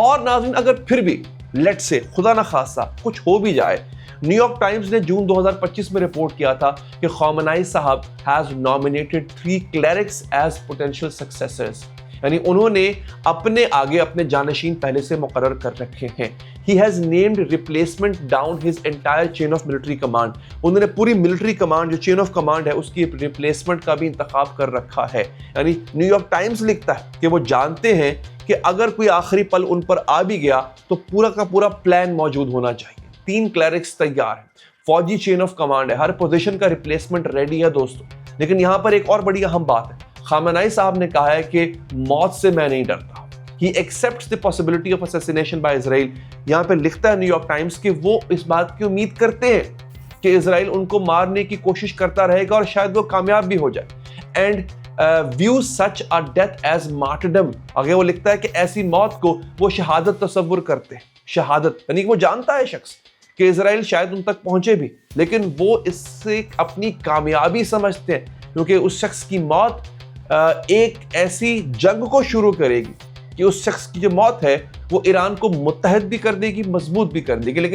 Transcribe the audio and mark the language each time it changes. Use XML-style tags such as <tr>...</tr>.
<ur>اور ناظرین, اگر پھر بھی لیٹ سے خدا نہ خاصہ کچھ ہو بھی جائے, نیو یارک ٹائمز نے جون 2025 میں رپورٹ کیا تھا کہ خامنائی صاحب</ur> <en>has nominated 3 clerics as potential successors.</en> <ur>یعنی انہوں نے اپنے آگے اپنے جانشین پہلے سے مقرر کر رکھے ہیں.</ur> <en>He has named replacement down his entire chain of military command.</en> <ur>انہوں نے پوری ملٹری کمانڈ جو چین آف کمانڈ ہے اس کی ریپلیسمنٹ کا بھی انتخاب کر رکھا ہے. یعنی نیو یارک ٹائمز لکھتا ہے کہ وہ جانتے ہیں کہ اگر کوئی آخری پل ان پر آ بھی گیا تو پورا کا پورا پلان موجود ہونا چاہیے. 3 کلیرکس تیار ہیں, فوجی چین آف کمانڈ ہے, ہر پوزیشن کا ریپلیسمنٹ ریڈی ہے دوستوں. لیکن یہاں پر ایک اور بڑی اہم بات ہے, خامنائی صاحب نے کہا ہے کہ موت سے میں نہیں ڈرتا.</ur> <en>He accepts the possibility of assassination by Israel.</en> <ur>یہاں پہ لکھتا ہے نیو یارک ٹائمز کہ وہ اس بات کی امید کرتے ہیں کہ اسرائیل ان کو مارنے کی کوشش کرتا رہے گا اور شاید وہ کامیاب بھی ہو جائے.</ur> <en>And view such a death as martyrdom.</en> <ur>آگے وہ لکھتا ہے کہ ایسی موت کو وہ شہادت تصور کرتے ہیں. شہادت یعنی کہ وہ جانتا ہے شخص کہ اسرائیل شاید ان تک پہنچے بھی, لیکن وہ اس سے اپنی کامیابی سمجھتے ہیں کیونکہ اس شخص کی موت ایک ایسی جنگ کو شروع کرے گی کہ اس شخص کی جو موت ہے وہ ایران کو متحد بھی کر دے گی, مضبوط بھی کر دے گی.</ur>